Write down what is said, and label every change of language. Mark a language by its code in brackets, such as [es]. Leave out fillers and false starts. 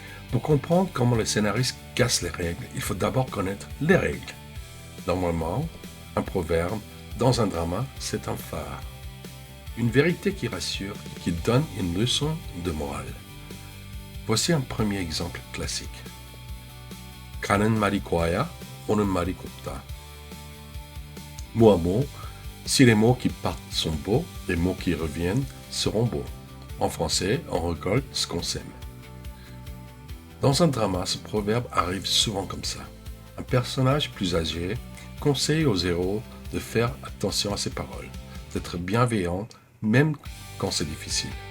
[fr] Pour comprendre comment les scénaristes cassent les règles, il faut d'abord connaître les règles. Normalement, un proverbe dans un drama, c'est un phare. Une vérité qui rassure, qui donne une leçon de morale. Voici un premier exemple classique. [ko] 가는 말이 고와야 오는 말이 곱다. [fr] Mot à mot, si les mots qui partent sont beaux, les mots qui reviennent seront beaux. En français, on récolte ce qu'on sème. Dans un drama, ce proverbe arrive souvent comme ça. Un personnage plus âgé conseille aux héros de faire attention à ses paroles, d'être bienveillant même quand c'est difficile.